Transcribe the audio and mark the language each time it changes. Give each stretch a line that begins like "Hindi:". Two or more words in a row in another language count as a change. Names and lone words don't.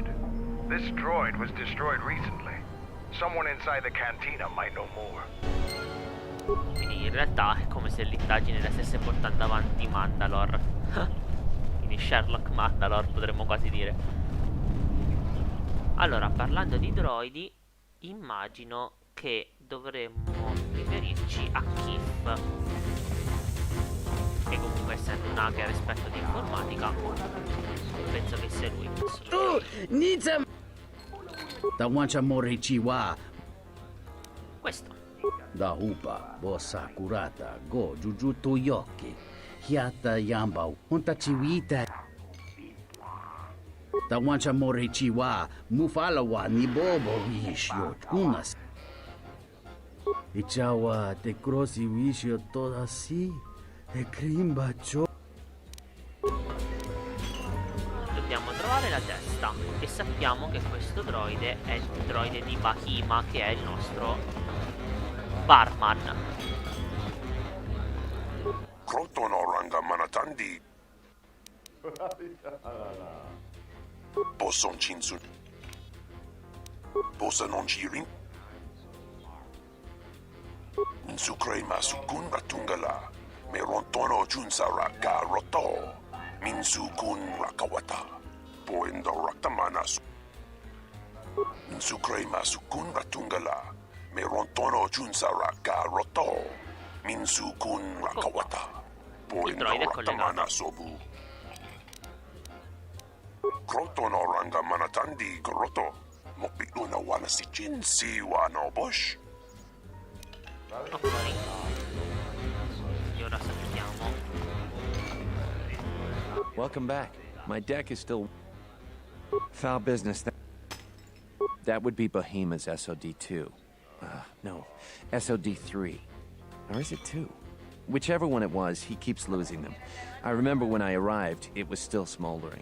English: This droid was destroyed recently. Someone inside the cantina might know more.
Italian: Quindi in realtà è come se l'indagine la stesse portando avanti Mandalore. Quindi Sherlock Mandalore potremmo quasi dire. Allora, parlando di droidi, immagino che dovremmo riferirci a Kif, che comunque essendo un hacker esperto di informatica, penso che sia lui. Tawancha Morichiwa. Questo. Da Upa, Bossa Kurata, Go Jujutu Yoki, Hiata Yamba, Unta Chiwita. Tawancha Morichiwa, Mufalawa, Nibobo, Wishio, Kunas. Ichawa, te crossi Wishio, toda si, e Krimba Cho. Dobbiamo trovare la testa e sappiamo che questo droide è il droide di Bahima, che è il nostro barman. Krotono ranga manatandi. Posson chinsu. Possa non cirin. Insu crema su kun ratungala. Merontono junsara ga roto. Minsu kun rakawata. Poendo raktamana su. Insu crema su kun ratungala. Merontono junsara ga roto. Minsu kun rakawata. Poendo raktamana sobu. Krotono ranga manatandi groto. Mo biguna wana si Jinsi wano Bush. Ok. E ora salutiamo.
English: Welcome back. My deck is still... Foul business. That would be Bohema's SOD-2. No, SOD-3. Or is it 2? Whichever one it was, he keeps losing them. I remember when I arrived, it was still smoldering.